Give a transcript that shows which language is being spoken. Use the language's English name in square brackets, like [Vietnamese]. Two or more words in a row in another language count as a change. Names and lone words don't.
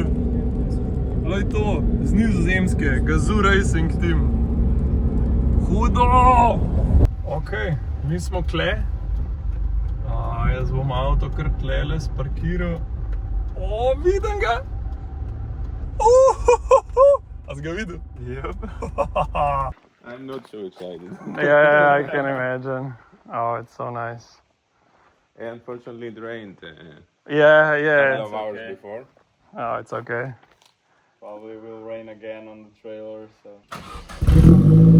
[Slovenian] Glej to, z Nizozemske, Gazoo Racing Team. Hudo! Ok, mi smo kle. Jaz bom avto kar tlele sparkiral. O, vidim ga! A si ga videl? [English] Yep. I'm not so excited. Yeah, I can imagine. Oh, it's so nice. Unfortunately, it rained Yeah. a couple of hours before. Oh, it's okay. Probably will rain again on the trailer, so...